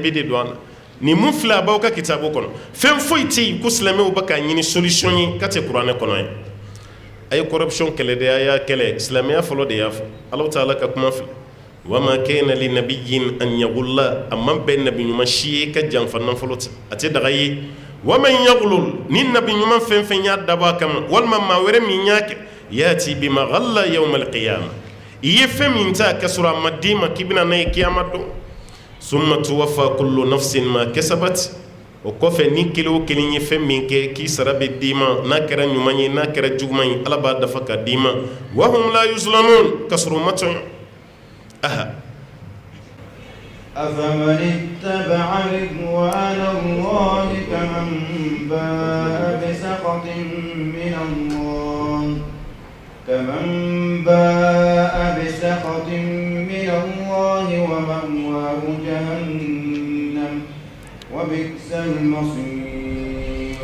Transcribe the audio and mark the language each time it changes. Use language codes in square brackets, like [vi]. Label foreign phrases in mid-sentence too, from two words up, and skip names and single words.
[bm] bi de don an na ni mun filɛ a b'aw ka kitabu kɔnɔ fɛn foyi tɛ yen ko silamɛw bɛ k'a ɲini solution ye ka tɛ kuranɛ kɔnɔ ye a ye corruption kɛlɛ de a y'a kɛlɛ silamɛya fɔlɔ de y'a fɔ [ar] الله تعالى [bm] ka kuma filɛ [ar] وما كان لنبي أن يغل [bm] a man bɛn nabi ɲuman si ye ka janfa nafolo ta a tɛ daga ye [ar] ومن يغلل [bm] ni nabi ɲuman fɛn fɛn y'a dabɔ a kama walima maa wɛrɛ min y'a kɛ [ar] يأت بما غل يوم القيامة [bm] i ye fɛn min ta ka sɔrɔ a ma d'i ma k'i bɛna n'a ye kiyama don [ar] ثم توفى كل نفس ما كسبت [bm] o kɔfɛ ni kelen o kelen ye fɛn min kɛ k'i sara bɛ d'i ma n'a kɛra ɲuman ye n'a kɛra juguman ye ala b'a dafa ka d'i ma [ar] وهم لا يظلمون [bm] ka sɔrɔ o ma tɔɲɔ aha [ar] أفمن اتبع رضوان الله كمن باء بسخط من الله ومأواه جهنم وبئس المصير